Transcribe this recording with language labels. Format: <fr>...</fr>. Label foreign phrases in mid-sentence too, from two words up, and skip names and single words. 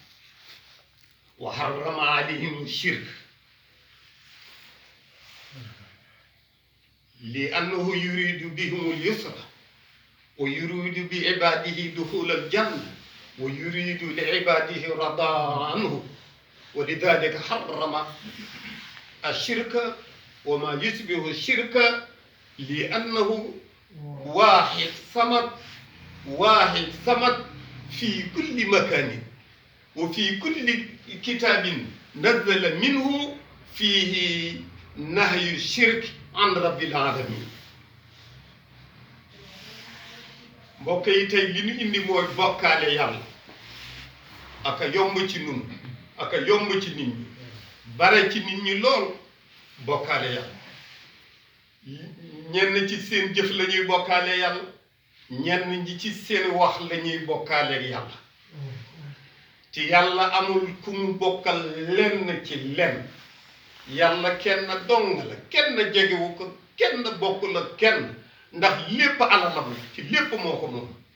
<ar>وحرم عليهم الشرك لأنه يريد بهم اليسر ويريد بعباده دخول الجنة ويريد لعباده رضا عنه ولذلك حرم الشرك وما يشبه الشرك لأنه واحد صمد في كل مكان وفي كل كتاب نزل منه فيه نهي الشرك عن رب العالمين.</ar> <wo>mbokk yi tey li ñu indi mooy bokkaale yàlla aka yomb ci nun aka yomb ci nit ñi bare ci nit ñi lool bokkaale yàlla ñenn ci seen jëf la ñuy bokkaale yàlla ñenn ñi ci seen wax la ñuy bokkaale yàlla te yàlla amul ku mu bokkal lenn ci lenn yàlla kenn dong la kenn jegewu ko kenn bokk la kenn ndax lépp alalam la ci lépp moo ko moom</wo>